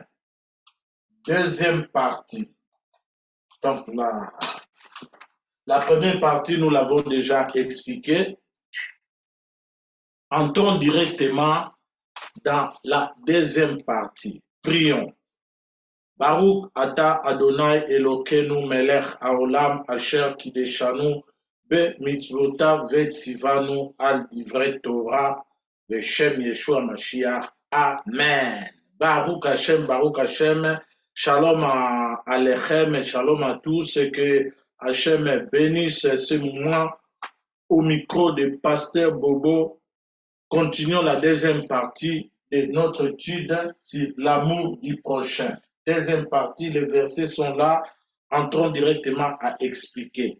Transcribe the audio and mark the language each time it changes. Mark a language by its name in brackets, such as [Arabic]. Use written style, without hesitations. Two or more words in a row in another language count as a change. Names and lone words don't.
[French] Deuxième partie. Donc, la première partie, nous l'avons déjà expliqué. Entrons directement dans la deuxième partie. Prions. [Hebrew] ברוך אתה אדוני אלוקינו מלך העולם אשר קדשנו במצוותיו וציוונו על דברי תורה בשם ישוע משיח. [French] Amen. [Hebrew] ברוך השם, שלום עליכם [French] et shalom à tous, et que Hashem bénisse ce moment au micro de Pasteur Bobo. Continuons la deuxième partie de notre étude sur l'amour du prochain. Deuxième partie, les versets sont là, entrons directement à expliquer.